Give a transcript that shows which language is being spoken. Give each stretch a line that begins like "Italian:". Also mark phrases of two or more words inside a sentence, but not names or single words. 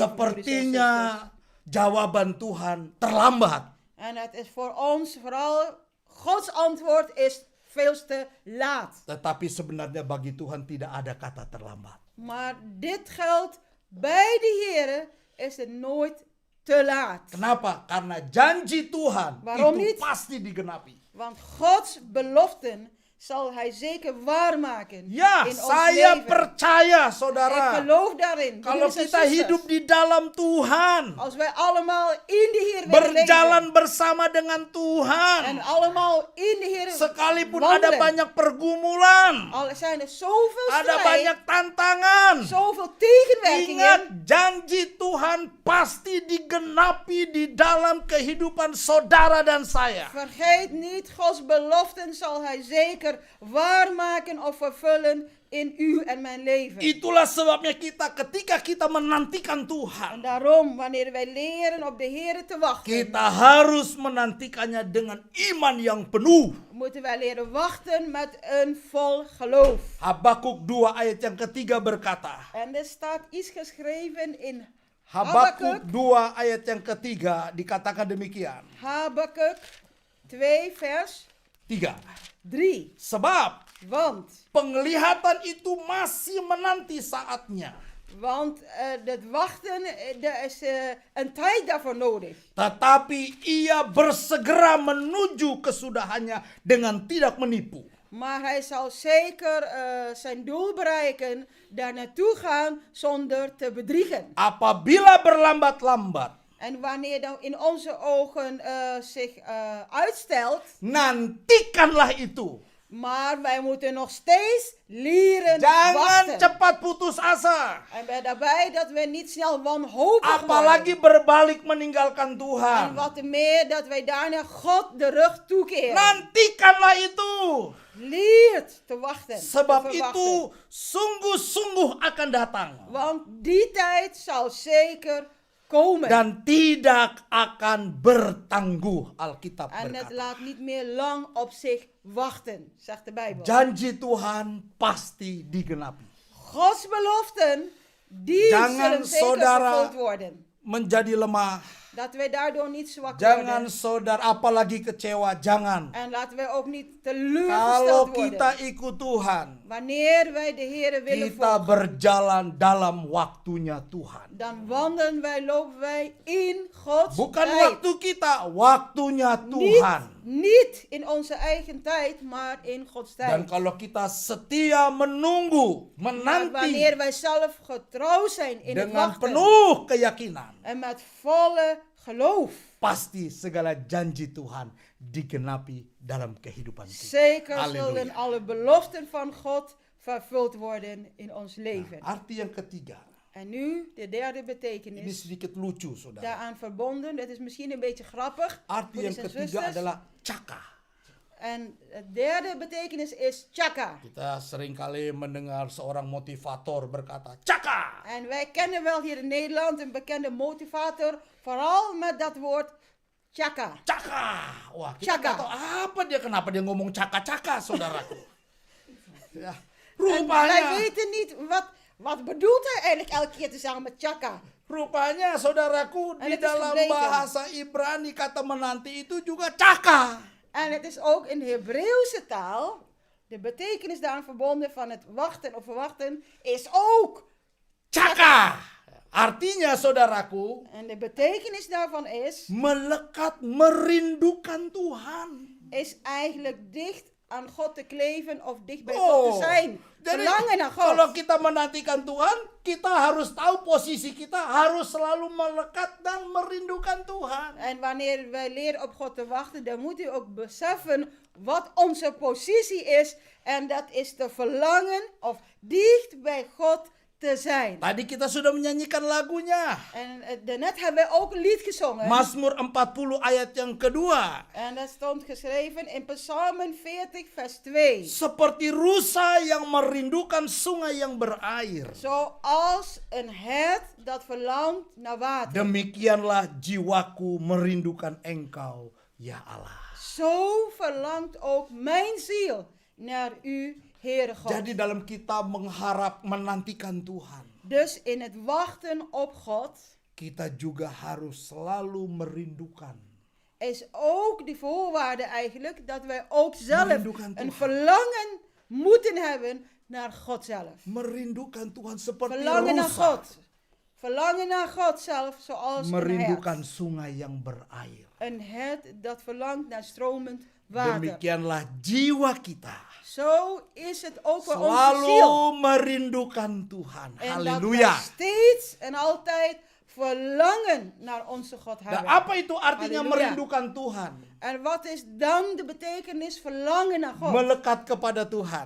Dutch: broeders en zusters.
Indonesian: Sepertinya jawaban Tuhan terlambat.
Dutch: En het is voor ons vooral, Gods antwoord is veel te laat.
Indonesian: Tetapi sebenarnya bagi Tuhan tidak ada kata terlambat.
Dutch: Maar dit geldt bij de Heer is het nooit te laat.
Indonesian: Kenapa? Karena janji Tuhan
Dutch: Waarom
Indonesian: itu
Dutch: niet?
Indonesian: pasti digenapi.
Dutch: Want Gods beloften zal hij zeker waarmaken
Indonesian: Ya,
Dutch: in ons
Indonesian: saya
Dutch: leven.
Indonesian: percaya,
Dutch: Ik
Indonesian: saudara.
Dutch: geloof daarin.
Indonesian: Kalau
Dutch: broeders en
Indonesian: kita
Dutch: zusters.
Indonesian: hidup di dalam Tuhan,
Dutch: Als wij allemaal in de Heer willen
Indonesian: berjalan
Dutch: leven
Indonesian: bersama dengan
Dutch: en
Indonesian: Tuhan,
Dutch: allemaal in de Heer
Indonesian: sekalipun
Dutch: wandelen,
Indonesian: ada banyak pergumulan,
Dutch: al zijn er zoveel
Indonesian: ada
Dutch: strijd,
Indonesian: banyak tantangan,
Dutch: zoveel
Indonesian: ingat
Dutch: tegenwerkingen,
Indonesian: janji Tuhan pasti digenapi di dalam kehidupan saudara dan saya.
Dutch: vergeet niet, Gods beloften zal hij zeker waarmaken of vervullen in u en mijn leven.
Indonesian: Itulah sebabnya ketika kita menantikan
Dutch: En
Indonesian: Tuhan,
Dutch: daarom, wanneer wij leren op de Heer te wachten,
Indonesian: kita harus menantikannya dengan iman yang penuh.
Dutch: moeten wij leren wachten met een vol geloof.
Indonesian: Habakuk 2 ayat yang ketiga berkata,
Dutch: En er staat iets geschreven in
Indonesian: Habakuk 2 ayat yang ketiga dikatakan demikian.
Dutch: Habakuk 2 vers 3.
Indonesian: 3. Sebab
Dutch: Want
Indonesian: penglihatan itu masih menanti saatnya.
Dutch: het wachten, er is een tijd daarvoor nodig.
Indonesian: Tetapi ia bersegera menuju kesudahannya dengan tidak menipu.
Dutch: Maar hij zal zeker zijn doel bereiken, daar naartoe gaan zonder te bedriegen.
Indonesian: Apabila berlambat-lambat,
Dutch: En wanneer dan in onze ogen zich uitstelt,
Indonesian: nantikanlah itu.
Dutch: maar wij moeten nog steeds leren
Indonesian: Jangan
Dutch: wachten.
Indonesian: cepat putus asa.
Dutch: En bij daarbij dat we niet snel wanhopig
Indonesian: Apalagi
Dutch: worden.
Indonesian: berbalik meninggalkan
Dutch: En
Indonesian: Tuhan.
Dutch: wat te meer dat wij daarna God de rug toekeren.
Indonesian: Nantikanlah itu.
Dutch: Leert te wachten.
Indonesian: Sebab
Dutch: te verwachten.
Indonesian: itu sungguh-sungguh akan datang.
Dutch: Want die tijd zal zeker komen.
Indonesian: Dan tidak akan bertangguh, Alkitab
Dutch: En het
Indonesian: berkata.
Dutch: laat niet meer lang op zich wachten, zegt de Bijbel.
Indonesian: Janji Tuhan pasti digenapi.
Dutch: Gods beloften, die
Indonesian: Jangan
Dutch: zullen zeker
Indonesian: saudara
Dutch: vervuld worden.
Indonesian: Menjadi lemah.
Dutch: Dat wij daardoor niet zwak
Indonesian: Jangan
Dutch: worden.
Indonesian: saudara apalagi kecewa, jangan.
Dutch: En laten wij ook niet
Indonesian: Kalau
Dutch: teleurgesteld
Indonesian: kita
Dutch: worden.
Indonesian: ikut Tuhan,
Dutch: Wanneer wij de Heer willen
Indonesian: kita
Dutch: volgen,
Indonesian: berjalan dalam waktunya Tuhan.
Dutch: dan wandelen wij, lopen wij in Gods
Indonesian: Bukan
Dutch: tijd.
Indonesian: waktu kita, waktunya Tuhan.
Dutch: Niet in onze eigen tijd, maar in Gods tijd.
Indonesian: Dan kalau kita setia menunggu,
Dutch: Maar
Indonesian: menanti
Dutch: wanneer wij zelf getrouw zijn in het
Indonesian: dengan
Dutch: wachten
Indonesian: penuh keyakinan,
Dutch: en met volle geloof,
Indonesian: pasti segala janji Tuhan digenapi dalam kehidupan kita.
Dutch: zeker
Indonesian: Halleluja.
Dutch: zullen alle beloften van God vervuld worden in ons leven.
Indonesian: Arti yang ketiga,
Dutch: En nu de derde
Indonesian: ini
Dutch: betekenis
Indonesian: sedikit lucu, saudara.
Dutch: daaraan verbonden. Dat is misschien een beetje grappig.
Indonesian: Arti yang
Dutch: broeders en
Indonesian: ketiga
Dutch: zusters.
Indonesian: adalah caka.
Dutch: En de derde betekenis is chaka.
Indonesian: Kita seringkali mendengar seorang motivator berkata, caka.
Dutch: En wij kennen wel hier in Nederland een bekende motivator, vooral met dat woord chaka.
Indonesian: Caka. Wah, kita Caka. nggak tahu apa dia, kenapa dia ngomong caka-caka, saudaraku. Ya,
Dutch: En wij
Indonesian: rupanya,
Dutch: weten niet wat bedoelt hij eigenlijk elke keer te zeggen met chaka.
Indonesian: rupanya saudaraku,
Dutch: En
Indonesian: di
Dutch: het is
Indonesian: dalam
Dutch: gebleken.
Indonesian: bahasa Ibrani kata menanti itu juga caka.
Dutch: En het is ook in de Hebreeuwse taal, de betekenis daaraan verbonden van het wachten of verwachten, is ook
Indonesian: Caka. Artinya saudaraku,
Dutch: En de betekenis daarvan
Indonesian: melekat merindukan Tuhan.
Dutch: is eigenlijk dicht aan God te kleven of dicht bij
Indonesian: Oh,
Dutch: God te zijn.
Indonesian: Jadi
Dutch: Verlangen naar
Indonesian: kalau
Dutch: God.
Indonesian: kita menantikan Tuhan, kita harus tahu posisi kita, harus selalu melekat dan merindukan Tuhan.
Dutch: En wanneer wij leren op God te wachten, dan moet u ook beseffen wat onze positie is. En dat is te verlangen of dicht bij God te zijn.
Indonesian: Tadi kita sudah menyanyikan lagunya.
Dutch: En daarnet hebben wij ook een lied gezongen.
Indonesian: Mazmur 40 ayat yang kedua.
Dutch: En dat stond geschreven in Psalmen 40 vers 2.
Indonesian: Seperti rusa yang merindukan sungai yang berair.
Dutch: Zoals een hert dat verlangt naar water.
Indonesian: Demikianlah jiwaku merindukan Engkau, ya Allah.
Dutch: Zo verlangt ook mijn ziel naar u, Heere God.
Indonesian: Jadi dalam kita mengharap menantikan Tuhan,
Dutch: Dus in het wachten op God
Indonesian: kita juga harus selalu merindukan.
Dutch: is ook die voorwaarde eigenlijk dat wij ook zelf
Indonesian: Merindukan
Dutch: een
Indonesian: Tuhan.
Dutch: verlangen moeten hebben naar God zelf.
Indonesian: Merindukan Tuhan seperti
Dutch: Verlangen naar
Indonesian: rusa
Dutch: God. Verlangen naar God zelf zoals een
Indonesian: merindukan
Dutch: hert.
Indonesian: sungai yang berair.
Dutch: Een hert dat verlangt naar stromend water.
Indonesian: Demikianlah jiwa kita
Dutch: Zo is het ook voor onze ziel.
Indonesian: selalu merindukan Tuhan.
Dutch: En
Indonesian: Haleluya.
Dutch: dat wij steeds en altijd verlangen naar onze God
Indonesian: Nah,
Dutch: hebben.
Indonesian: apa itu artinya Haleluya. merindukan Tuhan?
Dutch: En wat is dan de betekenis verlangen naar God?
Indonesian: Melekat kepada Tuhan.